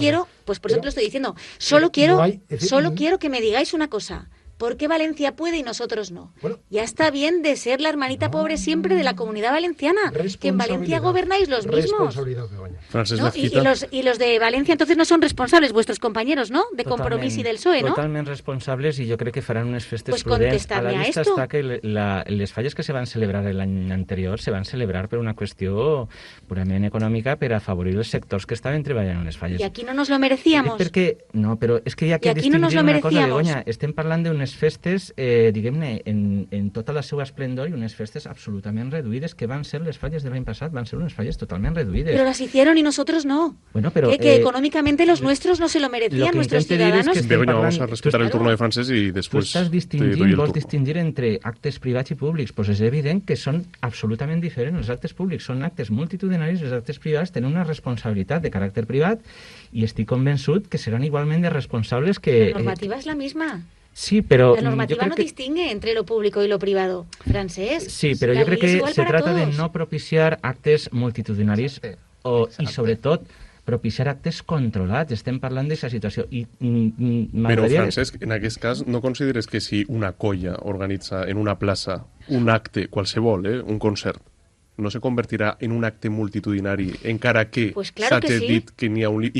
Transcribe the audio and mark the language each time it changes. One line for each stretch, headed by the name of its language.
Spanish: Quiero, pues por eso te lo estoy diciendo, solo quiero que me digáis una cosa. ¿Por qué Valencia puede y nosotros no? Bueno, ya está bien de ser la hermanita pobre siempre de la Comunidad Valenciana, que en Valencia gobernáis los mismos. ¿No? Y los de Valencia entonces no son responsables, vuestros compañeros, ¿no? De Compromís y del PSOE, ¿no?
Catalan: Totalment responsables, i jo crec que faran unes festes
Spanish: pues
Catalan: prudents. A la vista està que les falles que se van celebrar l'any anterior se van celebrar per una qüestió purament econòmica per afavorir els sectors que estaven treballant en les falles.
Spanish: I aquí no nos lo merecíamos.
Catalan: No, però és que hi ha que distingir una cosa, Begoña. Estem parlant d'unes festes, diguem-ne, en tota la seva esplendor i unes festes absolutament reduïdes que van ser les falles de l'any passat, van ser unes falles totalment reduïdes.
Spanish: Pero las hicieron y nosotros no. Bueno, pero, que económicamente los nuestros no se lo merecían, nuestros ciudadanos. Begoña, vamos a respetar el turno de Francesc y después
Catalan: tu vols distingir entre actes privats i públics. Pues és evident que són absolutament diferents. Els actes públics són actes multitudinaris, els actes privats tenen una responsabilitat de caràcter privat i estic convençut que seran igualment de responsables que...
Spanish: La normativa es la misma. Sí, pero la normativa no distingue entre lo público y lo privado, Francesc. Sí, pero yo creo que se trata de no propiciar
Catalan: actes multitudinaris i sobretot propiciar actes controlats. Estem parlant d'aquesta situació. Però, Francesc, en aquest cas, no consideres que si una colla organitza en una plaça un acte qualsevol, un concert, no se convertirà en un acte multitudinari, encara que
Spanish: pues claro
Catalan: s'ha dit que n'hi ha un límit.